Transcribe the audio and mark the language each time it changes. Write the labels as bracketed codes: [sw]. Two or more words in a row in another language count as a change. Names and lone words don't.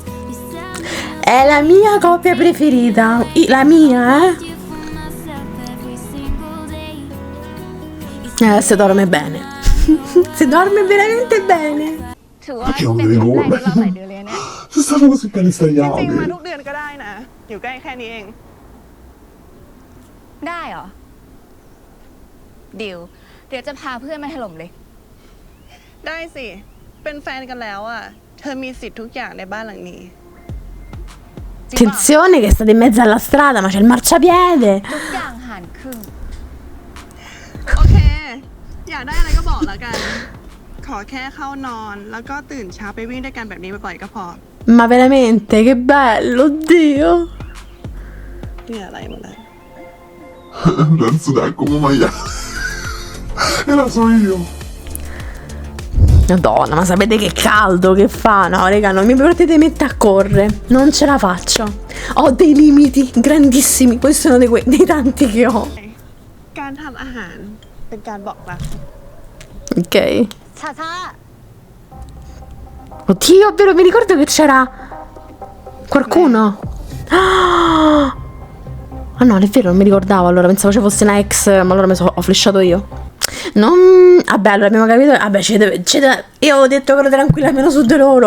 [en] You tell me [it] È la mia coppia preferita. La mia, [en] you for myself every single day. [it] Si dorme bene. Si dorme veramente bene. [th] ถือว่าเป็นครั้งแรกที่เราใส่เดือนเลยเนี่ย [it] Se stanno così bene [th] จริงๆ [it] stagliati. [th] มาทุกเดือนก็ได้นะ อยู่ใกล้แค่นี้เอง ได้เหรอดิวเดี๋ยวจะพาเพื่อนมาถล่มเลย ได้สิ เป็นแฟนกันแล้วอ่ะ เธอมีสิทธิ์ทุกอย่างในบ้านหลังนี้ [it] Attenzione che state in mezzo alla strada, ma c'è il marciapiede. [th] ทุกอย่างหารครึ่ง โอเค อยากได้อะไรก็บอกแล้วกัน ขอแค่เข้านอน แล้วก็ตื่นเช้าไปวิ่งด้วยกันแบบนี้บ่อยๆก็พอ [it] Ma veramente, che bello, oddio. [th] เนี่ยอะไรหมดเลย [it] Penso dai come maiale. E la so io. Madonna, ma sapete che caldo che fa? No, raga, non mi potete mettere a correre. Non ce la faccio. Ho dei limiti grandissimi. Questi sono dei tanti che ho. [th] การทำอาหารเป็นการบอกรัก [it] Ok. [th] ชาชา [it] Oddio, è vero, mi ricordo che c'era qualcuno. Ah no, è vero, non mi ricordavo. Allora pensavo ci fosse una ex, ma allora ho flashato io. Non... Vabbè, allora abbiamo capito. Vabbè, io avevo detto che ero tranquilla almeno su di loro.